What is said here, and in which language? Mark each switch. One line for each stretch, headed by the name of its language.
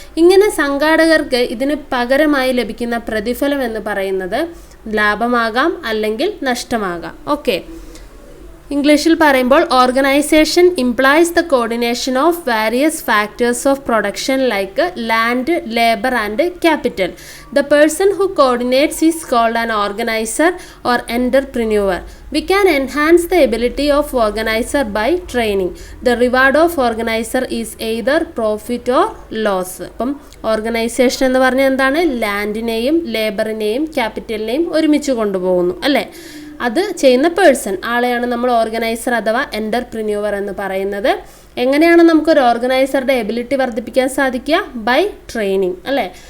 Malayalam: ഇങ്ങനെ സംഘാടകർക്ക് ഇതിന് പകരമായി ലഭിക്കുന്ന പ്രതിഫലം എന്ന് പറയുന്നത് ലാഭമാകാം അല്ലെങ്കിൽ നഷ്ടമാകാം.
English: okay,
Malayalam: ഇംഗ്ലീഷിൽ പറയുമ്പോൾ
English: Organisation implies the coordination of various factors of production like land, labour and capital. The person who coordinates is called an organiser or entrepreneur. We can enhance the ability of organizer by training. The reward of organizer is either profit or loss.
Malayalam: അപ്പം organisation എന്ന് പറഞ്ഞാൽ എന്താണ്? ലാൻഡിനെയും ലേബറിനെയും ക്യാപിറ്റലിനെയും ഒരുമിച്ച് കൊണ്ടുപോകുന്നു അല്ലേ? അത് ചെയ്യുന്ന person, ആളെയാണ് നമ്മൾ ഓർഗനൈസർ അഥവാ എൻ്റർപ്രിന്യൂവർ എന്ന് പറയുന്നത്. എങ്ങനെയാണ് നമുക്കൊരു ഓർഗനൈസറുടെ എബിലിറ്റി വർദ്ധിപ്പിക്കാൻ സാധിക്കുക?
English: by training
Malayalam: അല്ലേ?